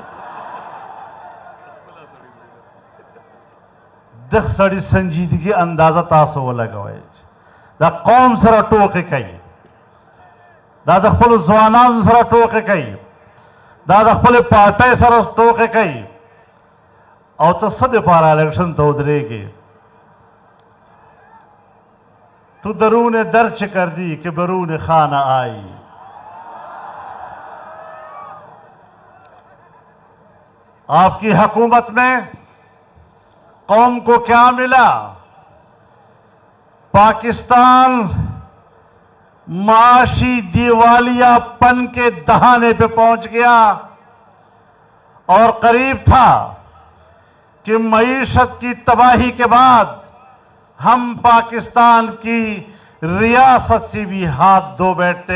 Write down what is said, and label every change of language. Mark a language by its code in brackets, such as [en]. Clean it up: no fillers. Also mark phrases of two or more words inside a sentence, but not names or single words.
[ps] د سړي سنجیدګي اندازه تاسو ولګوئ. دا قوم سره ټوکې کوي، دا د خپلو ځوانانو سره ټوکې کوي، دا د خپلې پارټۍ سره ټوکې کوي، او ته څه دپاره الیکشن ته ودرېږې؟ [fa] تو درون در چه کردی که برون خانه آئی. [ur] آپ کی حکومت میں قوم کو کیا ملا؟ پاکستان معاشی دیوالیہ پن کے دہانے پہ پہنچ گیا، اور قریب تھا کہ معیشت کی تباہی کے بعد ہم پاکستان کی ریاست سے بھی ہاتھ دھو بیٹھتے.